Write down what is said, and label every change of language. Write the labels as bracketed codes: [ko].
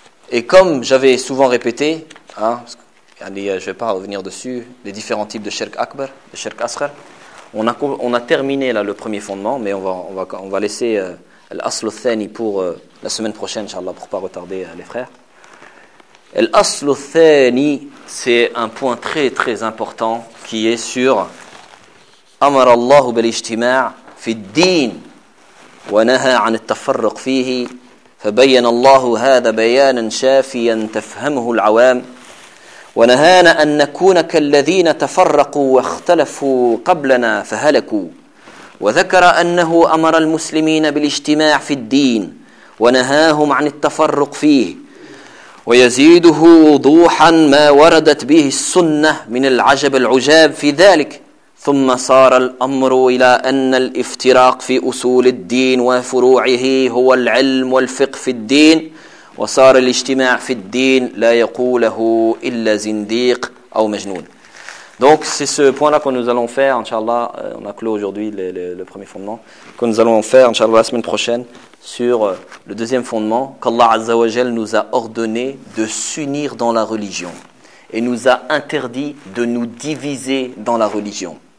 [fr] Et comme j'avais souvent répété, je ne vais pas revenir dessus, les différents types de shirk akbar, de shirk asghar, on a terminé là le premier fondement, mais on va laisser al-aslu thani pour la semaine prochaine, inshallah, pour ne pas retarder les frères. Al-aslu thani, c'est un point très très important qui est sur [ar] أمر الله بالاجتماع في الدين ونهى عن التفرق فيه، فبين الله هذا بيانا شافيا تفهمه العوام، ونهانا أن نكون كالذين تفرقوا واختلفوا قبلنا فهلكوا، وذكر أنه أمر المسلمين بالاجتماع في الدين ونهاهم عن التفرق فيه، ويزيده وضوحا ما وردت به السنة من العجب العجاب في ذلك. ثم صار الأمر إلى أن الافتراق في أصول الدين وفروعه هو العلم والفقه في الدين، وصار الاجتماع في الدين لا يقوله إلا زنديق أو مجنون. [fr] Donc c'est ce point-là que nous allons faire, inshallah, on a clos aujourd'hui le premier fondement, que nous allons faire, inshallah, la semaine prochaine, sur le deuxième fondement, qu'Allah Azza wa Jal nous a ordonné de s'unir dans la religion et nous a interdit de nous diviser dans la religion.